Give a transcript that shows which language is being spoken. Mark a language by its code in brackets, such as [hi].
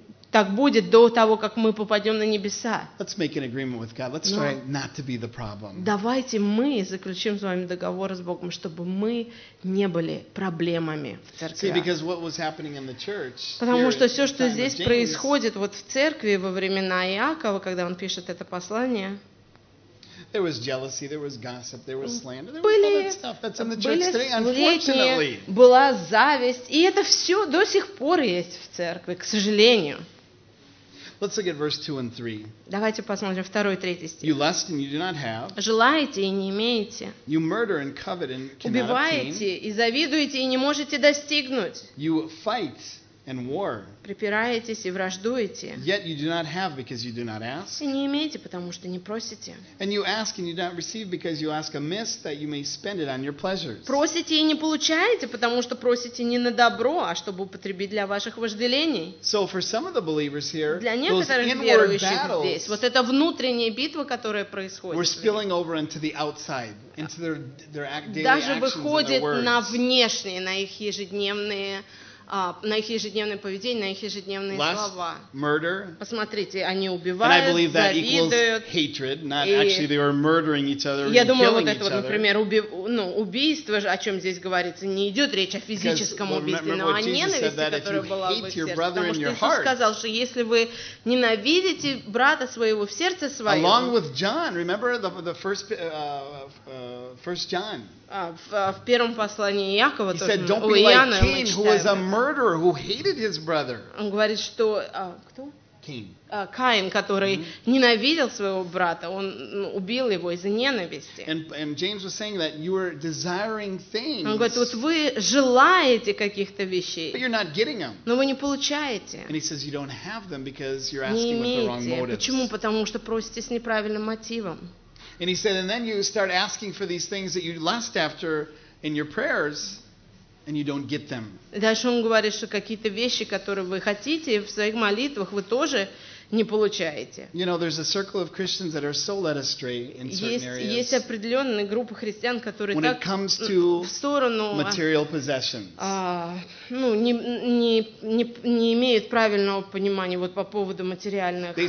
[ru] Так будет до того, как мы попадем на небеса. [en] Let's make an agreement with God. Let's try not to be the problem. [ru] Давайте мы заключим с вами договор с Богом, чтобы мы не были проблемами в церкви. [en] See, because what was happening in the church? [ru] Потому что все, что здесь происходит вот в церкви во времена Иакова, когда он пишет это послание. [en] There was jealousy, there was gossip, there was slander, there was all that stuff that's in the church today, unfortunately. [ru] Была зависть, и это все до сих пор есть в церкви, к сожалению. [en] Let's look at verse 2 and 3. [ru] Давайте посмотрим 2-й, 3-й стих. [en] You lust and you do not have. [ru] Желаете и не имеете. [en] You murder and covet and cannot obtain. [ru] Убиваете и завидуете и не можете достигнуть. [en] You fight and war. [ru] Припираетесь и враждуете. [en] Yet you do not have because you do not ask. [ru] И не имеете, потому что не просите. [en] And you ask and you do not receive because you ask amiss that you may spend it on your pleasures. [ru] Просите и не получаете, потому что просите не на добро, а чтобы употребить для ваших вожделений. [en] So for some of the believers here, [ru] для некоторых верующих здесь, вот эта внутренняя битва, которая происходит, [en] we're spilling over into the outside, into their daily actions. [ru] Даже выходит на внешние, на их ежедневные. На их ежедневное поведение, на их ежедневные [en] lust, [ru] слова. [en] Murder. [ru] Посмотрите, они убивают, завидуют. [en] Hatred, not actually they were murdering each other. [ru] Я думаю, вот это вот, например, убийство, о чем здесь говорится, не идет речь о физическом убийстве, но о ненависти, которая была в их сердце. Потому что Иисус сказал, что если вы ненавидите брата своего в сердце своем. [en] Along with John, remember the first John. [ru] В первом послании Иакова, [en] he said, "Don't be [ru] Иоанна, [en] like Cain, who was a murderer, who hated his brother." [ru] Он говорит, что кто? [en] Cain. [ru] Каин, который ненавидел своего брата, он убил его из-за ненависти. [en] And James was saying that you are desiring things. [ru] Он говорит, вот вы желаете каких-то вещей. [en] But you're not getting them. [ru] Но вы не получаете. [en] And he says you don't have them because you're asking with the wrong motives. [ru] Почему? Потому что просите с неправильным мотивом. [en] And he said, and then you start asking for these things that you lust after in your prayers, and you don't get them. [ru] Дальше он говорит, что какие-то вещи, которые вы хотите в своих молитвах, вы тоже не получаете. [en] You know, there's a circle of Christians that are so led astray in certain areas. [ru] Есть определенная группа христиан, которые так в сторону [en] material possessions. [ru] Не имеют правильного понимания вот по поводу материальных вещей.